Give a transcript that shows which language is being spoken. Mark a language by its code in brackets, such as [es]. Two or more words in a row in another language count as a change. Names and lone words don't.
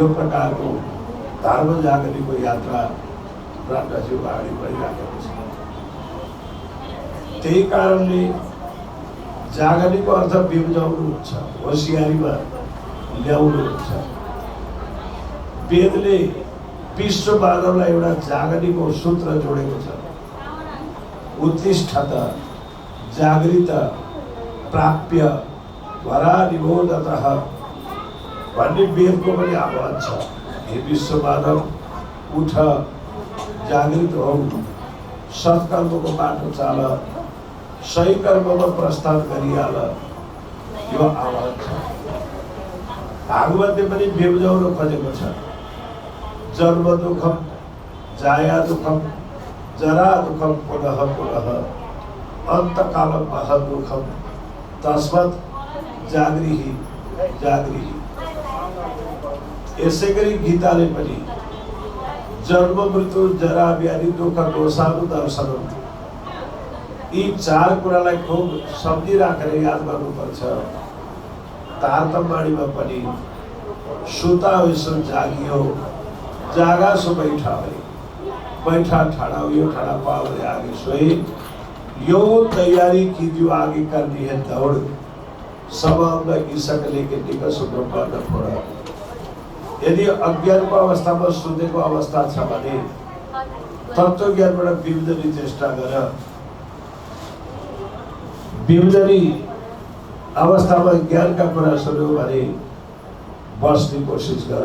[ne] यो प्रकारको धर्म जागरणको यात्रा प्राणनाथजी अगाडि बढिराखेको छ। त्यही कारणले जागरणको अर्थ बिउजाउनु हुन्छ, होसियारीमा ल्याउनु हुन्छ। वेदले विश्व मानवलाई एउटा जागरणको सूत्र जोडेको छ। [sa] उत्तिष्ठत जागृत प्राप्य वरा निबोधतः [ne] भन्ने वेदको पनि आह्वान छ। हे विश्व मानव, उठ, जागृत हौ, सत्कर्मको बाटो चाल, सही कर्ममा प्रस्थान गरिहाल, यो आह्वान छ। भागवतले पनि बेउजाउन खोजेको छ। [sa] जन्म दुःखम, जाया दुःखम, जरा दुःखम, पुनः पुनः अन्तकालम महदुःखम, तस्मात् जागृहि जागृहि। [ne] यसै गरी गीताले पनि [sa] जन्म मृत्यु जरा व्याधि दुःख दोषानु दर्शनम, [ne] यी 4 कुरालाई खुब सम्झिराखेर याद गर्नुपर्छ। [hi] तारतम्यमा पनि सुता होइसो जागियो, जागा सो बैठा हो, बैठा ठाड़ा हुई ठाड़ा पावरे आगे सोए, यो तैयारी कीजिए आगे करनी है दौड़। सब अंग ईसकले के निकस ब्रह्माण्ड फोड। [ne] यदि अज्ञानको अवस्थामा सुनेको अवस्था छ भने तत्त्व ज्ञानबाट बिम्दनी चेष्टा गर। बिम्दनी अवस्थामा ज्ञानका कुरा सुन्यो भने बस्ने कोसिस गर।